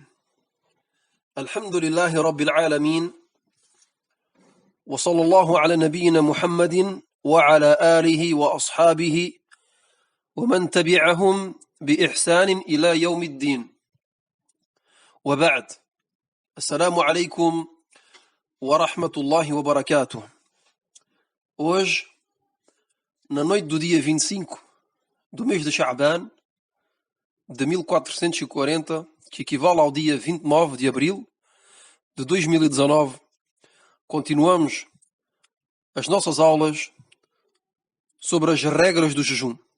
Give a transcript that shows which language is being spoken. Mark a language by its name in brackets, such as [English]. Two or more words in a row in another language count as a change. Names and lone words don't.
[Arabic] الحمد لله رب العالمين، وصلى الله على نبينا محمد وعلى آله وأصحابه ومن تبعهم بإحسان إلى يوم الدين. وبعد، السلام عليكم ورحمة الله وبركاته. [Portuguese] Hoje, na noite do dia 25 do mês de Sha'ban de 1440, que equivale ao dia 29 de abril de 2019, continuamos as nossas aulas sobre as regras do jejum.